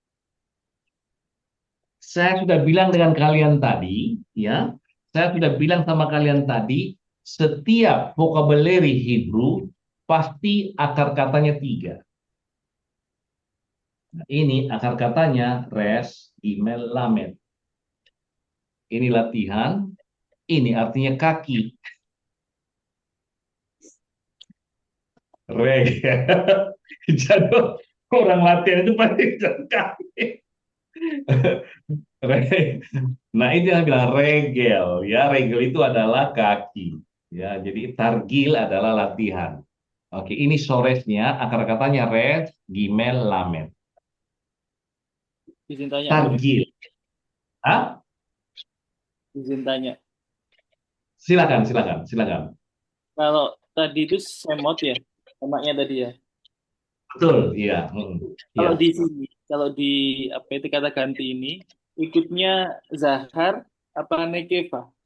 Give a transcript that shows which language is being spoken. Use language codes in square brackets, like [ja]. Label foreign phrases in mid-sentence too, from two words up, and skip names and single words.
[id] Saya sudah bilang dengan kalian tadi, ya. Saya sudah bilang sama kalian tadi, setiap [en] vocabulary Hebrew [id] pasti akar katanya 3. Nah, ini akar katanya res, gimel, lamed. Ini latihan, ini artinya kaki. Re. Jadi orang latihan itu pasti jalan kaki. Nah, itu yang bilang regel, ya. Regel itu adalah kaki, ya. Jadi targil adalah latihan. Oke, ini soresnya, akar katanya res, gimel, lamed. Izin tanya, Murid. Targil. Ah, Izin tanya. silakan, silakan, silakan. Kalau tadi itu semot ya, semaknya tadi ya. Betul, iya. Kalau Iya. di sini, kalau di apa itu kata ganti ini, ikutnya Zahar apa Nekeva?